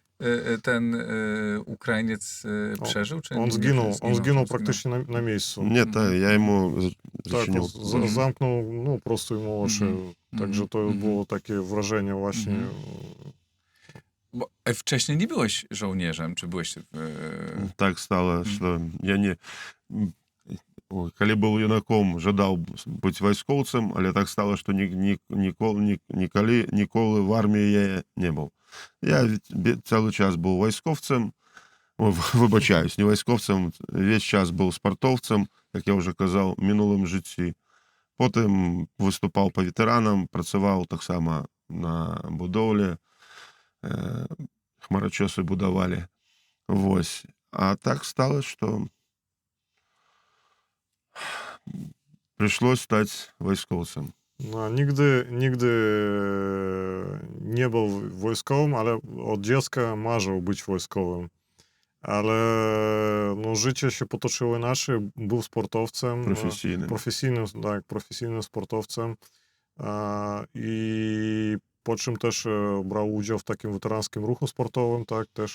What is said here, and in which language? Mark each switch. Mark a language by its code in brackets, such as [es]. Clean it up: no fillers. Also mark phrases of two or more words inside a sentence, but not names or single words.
[pl] ten Ukrainiec przeżył? Czy On nie zginął praktycznie na miejscu. Nie, ja йому Tak, zachinił. zamknął, no, prosto ему oczy. Także to było takie wrażenie właśnie. Bo wcześniej nie byłeś żołnierzem, czy byłeś... [uk] Так стало, що я не... Коли був юнаком, жадав бути військовцем, але так стало, що ніколи в армії я не був. Я цілий час був військовцем, вибачаюсь, не військовцем, весь час був спортовцем, як я вже казав, в минулому житті. Потім виступав по ветеранам, працював так само на будовлі, хмарочоси будували. Ось. А так стало, що пришлось стать wojskowcem. [pl] No, nigdy nie był wojskowym, ale od dziecka marzył być wojskowym. Ale no, życie się potoczyło inaczej. Był sportowcem. Profesjonalnym sportowcem. I po czym też brał udział w takim weteranckim ruchu sportowym, tak, też.